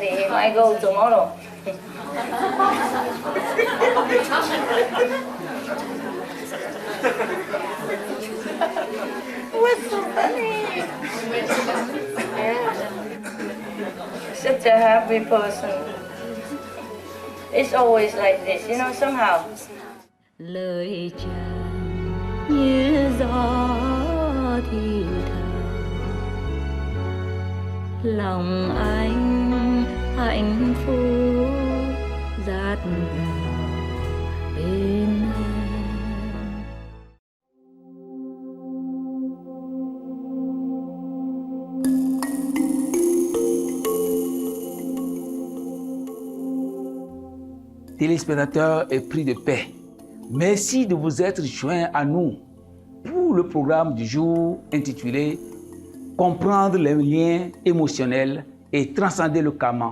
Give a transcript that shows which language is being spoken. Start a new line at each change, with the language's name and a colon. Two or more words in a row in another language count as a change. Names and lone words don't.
English: He might go tomorrow. What's so funny? Yeah. Such a happy person. It's always like this, you know, somehow.
Vietnamese: Lời chàng như gió thì thầm, lòng anh hạnh phúc dạt dào bên em.
French: Téléspectateurs épris de paix, merci de vous être joints à nous pour le programme du jour intitulé Comprendre les liens émotionnels et transcender le karma.